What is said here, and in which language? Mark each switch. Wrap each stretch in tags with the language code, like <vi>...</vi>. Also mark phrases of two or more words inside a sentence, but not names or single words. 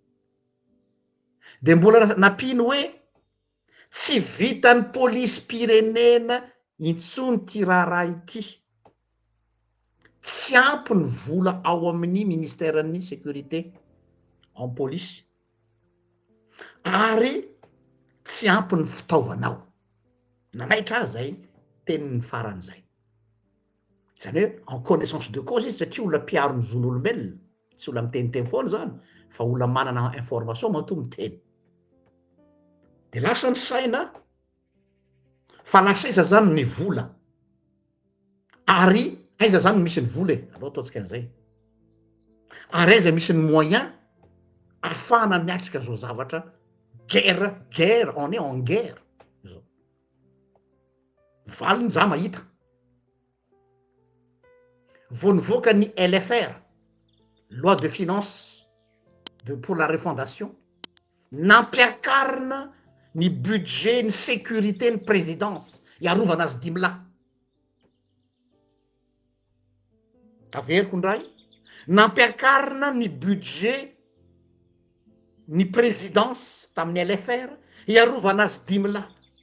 <mg>De mbola napino hoe tsy vitan'ny polisym-pirenena intsony ty raharaha ity, tsy ampy ny vola ao amin'ny ministèren'ny</mg> <fr>sécurité en police</fr> <mg>ary tsy ampy ny fitaovanao. Nanaitra azy zay tenin'ny faran'izay. Zany hoe</mg> <fr>en connaissance de cause</fr> <mg>izy satria olona mpiaro ny zon'olombelona, tsy olona miteniteny foana zany fa olona manana information matoa miteny. De lasa ny saina fa lasa iza zany ny vola ary aiza zany misy ny vola e, aleo ataontsika an'izay. Ary aiza misy ny moyen ahafahana miatrika zao zavatra</mg> <fr>guerre, on est en guerre</fr> <mg>zao. Valiny za mahita vao nivoaka ny LFR,</mg> <fr>loi de finance pour la refondation,</fr> <mg>nampiakarina ny budget ny sécurité ny présidence iarovana azy dimy lahy. Taveriko ndray, nampiakarina ny budget ny présidence tamin'ny LFR iarovana azy dimy lahy.</mg>